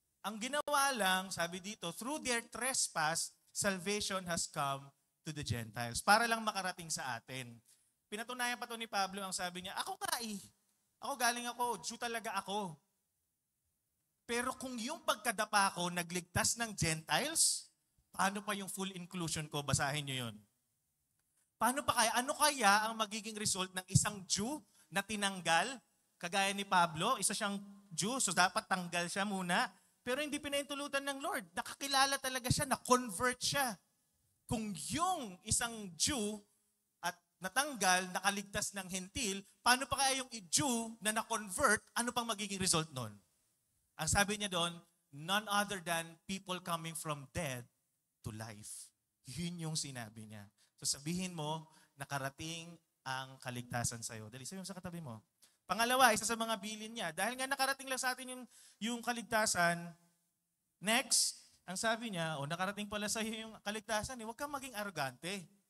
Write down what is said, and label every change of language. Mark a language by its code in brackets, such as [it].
[tl] Ang ginawa lang, sabi dito, [en] through their trespass, salvation has come to the Gentiles. [tl] Para lang makarating sa atin. Pinatunayan pa to ni Pablo, ang sabi niya, ako nga Ako galing ako, Jew talaga ako. Pero kung yung pagkadapa ko nagligtas ng Gentiles, paano pa yung full inclusion ko? Basahin niyo yun. Paano pa kaya? Ano kaya ang magiging result ng isang Jew na tinanggal? Kagaya ni Pablo, isa siyang Jew, so dapat tanggal siya muna. Pero hindi pinaintulutan ng Lord. Nakakilala talaga siya, na-convert siya. Kung yung isang Jew at natanggal, nakaligtas ng hentil, paano pa kaya yung Jew na na-convert, ano pang magiging result nun? Ang sabi niya doon, [en] none other than people coming from dead to life. [tl] Yun yung sinabi niya. So sabihin mo, nakarating ang kaligtasan sa'yo. Dali, sabi mo sa katabi mo. Pangalawa, isa sa mga bilin niya. Dahil nga nakarating lang sa atin yung kaligtasan, next, ang sabi niya, nakarating pala sa iyo yung kaligtasan, huwag kang maging arrogante.